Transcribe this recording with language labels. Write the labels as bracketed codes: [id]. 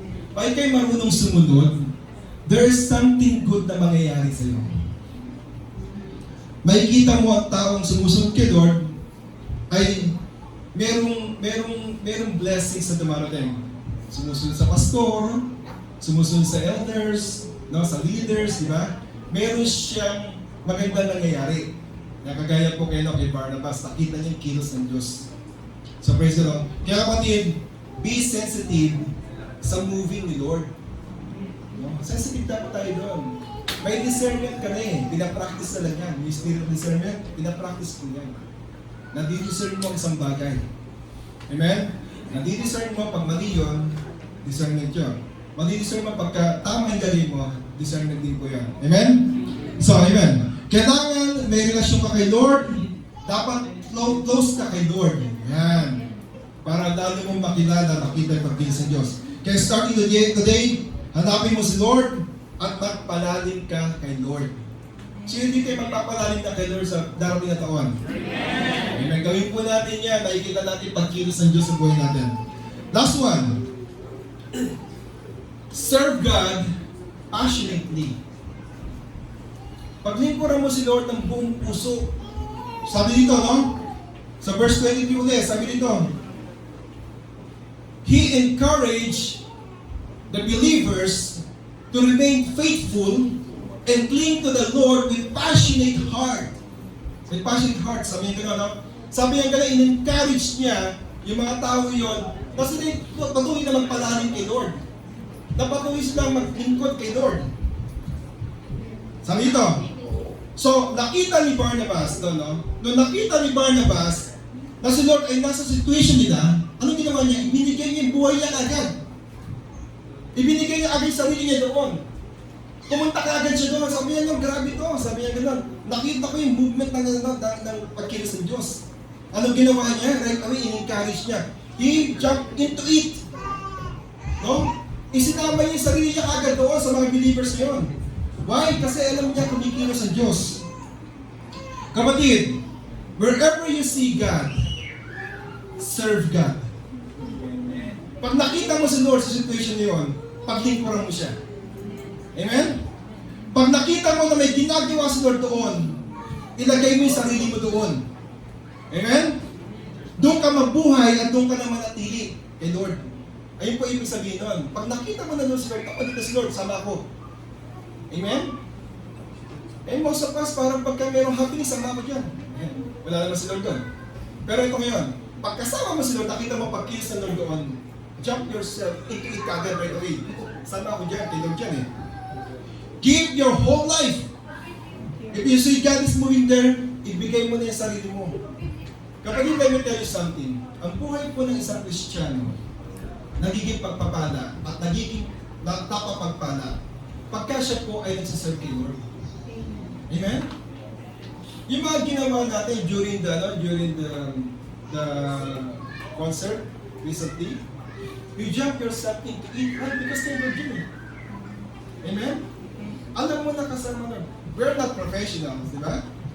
[tl] Pag kayo marunong sumunod, [en] there is something good [tl] na mangyayari sa iyo. Makikita mo ang taong sumusunod kay Lord ay merong blessings na dumarating. Sumusunod sa pastor, sumusunod sa elders, no, sa leaders, di ba? Meron siyang magandang nangyayari. Na kagaya po kay Barnabas, nakita niya yung kilos ng Diyos. [en] So praise the Lord. [tl] Kaya kapatid, [en] be sensitive [tl] sa moving ni Lord. No? Sensitive dapat tayo doon. May discernment ka na eh. Pinapractice na lang yan. Yung spirit of discernment, pinapractice ko yan. Nadi-discern mo ang isang bagay. Amen? Nadi-discern mo pag mali yun, discernment yun. Madi-discern mo pagka tama ang galing mo, discernment din po yan. Amen? So, amen. Kailangan may relasyon ka kay Lord, dapat close ka kay Lord. Yan. Para lalo mong makilala, makita yung pagkilos ng Diyos. Kaya starting today, hanapin mo si Lord at magpalalim ka kay Lord. Sino hindi kayo magpapalalim na kay Lord sa darating na taon? Amen. Gawin po natin yan. Nakikita natin pagkilos ng Diyos sa buhay natin. [en] Last one. Serve God passionately. [tl] Paglingkuran mo si Lord ng buong puso. Sabi dito, no? Sa verse 23 ulit, sabi dito, [en] He encouraged the believers to remain faithful and cling to the Lord with passionate heart. [tl] With passionate heart, sabi niya gano'n, no? Sabi niya gano'n, in-encourage niya yung mga tao yun, kasi patuloy na magpalalim kay Lord. Na patuloy silang maglingkod kay Lord. Sabi ito, so nakita ni Barnabas, no? Nung nakita ni Barnabas na si Lord ay nasa situation nila, anong ginawa niya? Ibinigay niya yung buhay niya agad. Ibinigay niya agad yung sarili niya doon. Pumunta ka agad siya doon. Sabi niya, no, grabe to. Sabi niya gano'n. Nakita ko yung movement ng pagkilos ng Diyos. Anong ginawa niya? [en] Right away, [tl] in-encourage niya. [en] He jumped into it. [tl] No? Isinama niya yung sarili niya agad doon sa mga believers ngayon. Why? Kasi alam niya kumikilos ang Diyos. [en] Kapatid, wherever you see God, serve God. [tl] Pag nakita mo si Lord sa situation niyon, paglingkuran mo siya. Amen? Pag nakita mo na may ginagawa si Lord doon, ilagay mo yung sarili mo doon. Amen? Doon ka mabuhay at doon ka na manatili kay Lord. Ayun po ibig sabihin nun. Pag nakita mo na doon si Lord, ako dito si Lord, sama ako. Amen? Eh, most of us, parang pagka mayroong happiness, sama ako dyan. Ayan. Wala naman si Lord doon. Pero ito ngayon, pagkasama mo si Lord, nakita mo pagkilos ng Lord doon, [en] jump yourself into it [tl] kagad [en] right away. [tl] Sama ako dyan, kay Lord dyan eh. [en] Give your whole life. If you see God is moving there, [tl] ibigay mo na yung sarili mo. Kapag [en] let me tell you something, [tl] ang buhay po ng isang Kristiyano, nagiging pagpapala at nagiging napapagpala pagka siya po ay nagsaserve kay Lord. Amen? Yung mga ginawa natin [en] during the concert recently, you jump yourself into it because they were doing. [tl] Amen? Alam mo na kasama na. [en] We're not professionals, [tl] di ba?